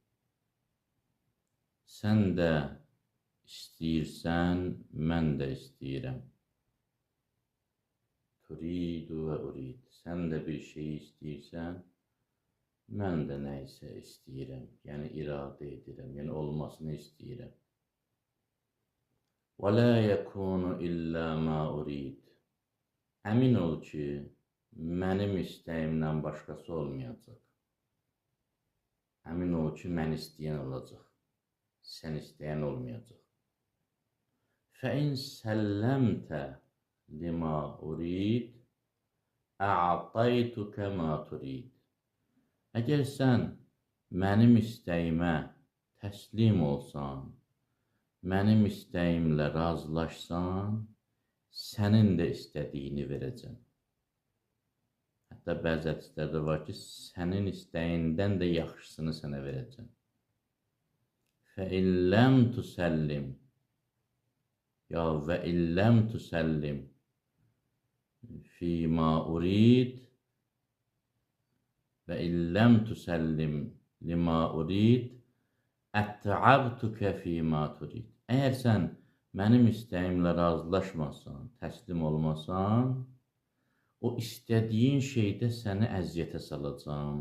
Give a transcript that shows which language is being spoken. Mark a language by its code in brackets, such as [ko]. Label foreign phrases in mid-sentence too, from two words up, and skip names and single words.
[az] Sən də istəyirsən, mən də istəyirəm. [ar] تريد وأريد. [az] Sən də bir şey istəyirsən, mən də nə isə istəyirəm. Yəni iradə edirəm, yəni olmasını istəyirəm. [ar] وَلَا يَكُونُ إِلَّا مَا أُرِيدُ. [az] Əmin ol ki, mənim istəyimdən başqası olmayacaq. Əmin ol ki, mən istəyən olacaq. Sən istəyən olmayacaq. [ar] فَإِنْ سَلَّمْتَ لِمَا أُرِيدُ أَعْطَيْتُكَ مَا تُرِيدُ. [az] Əgər sən mənim istəyimə təslim olsan, mənim istəyimlə razılaşsan, sənin də istədiyini verəcəm. Hətta bəzi hədislərdə var ki, sənin istəyindən də yaxşısını sənə verəcəm. [ar] فَإِلَّمْ تُسَلِّمْ يا وإلّم تسلّم فيما أريد وإلّم تسلّم لما أريد أتعبتك فيما تريد. [az] Əgər sən mənim istəyimlə razılaşmasan, təslim olmasan, o istədiyin şeydə səni əziyyətə salacam.